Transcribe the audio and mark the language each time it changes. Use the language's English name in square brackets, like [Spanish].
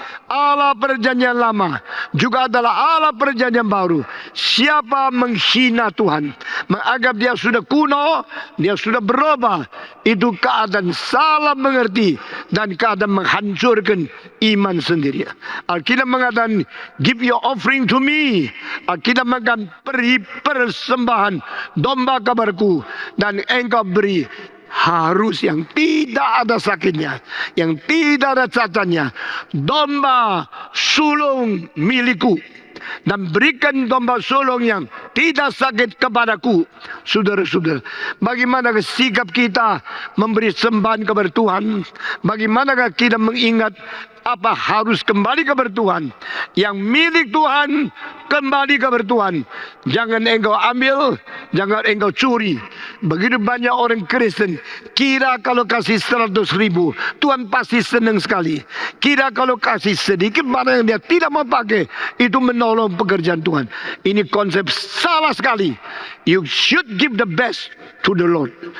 [Indonesian] Allah perjanjian lama juga adalah Allah perjanjian baru. Siapa menghina Tuhan, menganggap dia sudah kuno, dia sudah berubah, itu keadaan salah mengerti dan keadaan menghancurkan iman sendiri. Alkitab mengatakan, [English] give your offering to me. [Indonesian] Alkitab mengatakan, beri persembahan domba kepadaku dan engkau beri harus yang tidak ada sakitnya, yang tidak ada cacatnya, domba sulung milikku, dan berikan domba sulung yang tidak sakit kepadaku. Saudara-saudara, bagaimana sikap kita memberi sembahan kepada Tuhan? Bagaimanakah kita mengingat apa harus kembali kepada Tuhan? Yang milik Tuhan kembali kepada Tuhan. Jangan engkau ambil, jangan engkau curi. Begitu banyak orang Kristen kira kalau kasih 100.000 Tuhan pasti senang sekali. Kira kalau kasih sedikit barang yang dia tidak mau pakai, itu menolong pekerjaan Tuhan. Ini konsep salah sekali. [English] You should give the best to the Lord.